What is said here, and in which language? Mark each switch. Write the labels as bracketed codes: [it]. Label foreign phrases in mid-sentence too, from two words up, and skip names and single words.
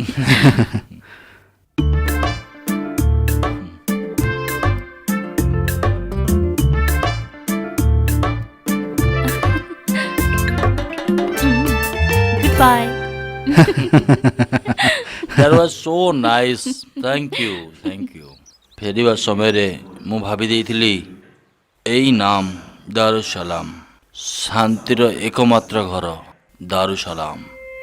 [en] Goodbye. That was so nice. Thank you, thank you. [or] ଫେରିବା ସମୟରେ ମୁଁ ଭାବି ଦେଇଥିଲି ଏଇ ନାମ ଦାରୁସାଲାମ, ଶାନ୍ତିର ଏକମାତ୍ର ଘର ଦାରୁସାଲାମ।